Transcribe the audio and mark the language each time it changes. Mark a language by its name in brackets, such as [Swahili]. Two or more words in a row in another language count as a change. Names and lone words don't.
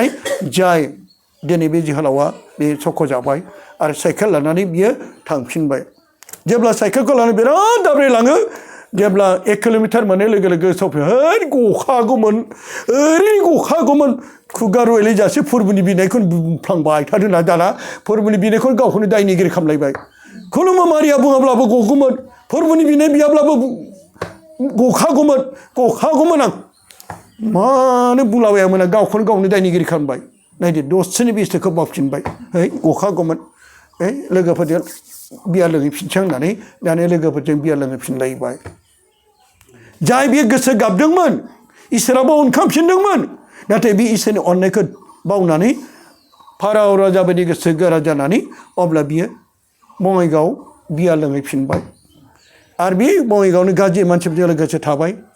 [Bodo] जाय दिनै बे जोहोलावा बे सख'जाबाय आरो साइकेल लानानै बियो थांफिनबाय जेब्ला साइकेलखौ लानानै बिराद दाब्रायलाङो जेब्ला 1 किल'मिटार मोननाय लोगो लोगो सफै है गखागौमोन ओरैनो गखागौमोन खुगा रुवायलाय जासे फोरबोनि बिनायखौनो बुंफ्लांबाय थादों ना दाना फोरबोनि बिनायखौनो गावखौनो दायनिगिरि खालामलायबाय खुलुमो मारिया बुङाब्लाबो गगौमोन फोरबोनि बिनाय बियाब्लाबो गखागौमोन आं मानो बुंलाबायामोन आं गावखौनो गावनो दायनिगिरि खालामबाय नायदो दसेनि बेस्थ'खौ मावफिनबाय है गखागौमोन है लोगोफोरजों बियार लोंहैफिनसै होननानै दानि लोगोफोरजों बियार लोंहैफिनलायबाय जाय बे गोसो गाबदोंमोन इसोराबो अनखांफिनदोंमोन नाथाय बे इसोरनि अननायखौ बावनानै फाराव राजा बायदि गोसो गोरा जानानै अब्ला बियो बङाइगाव बियार लोंहैफिनबाय आरो बे बङाइगावनो गाज्रि मानसिफोरजों लोगोसे थाबाय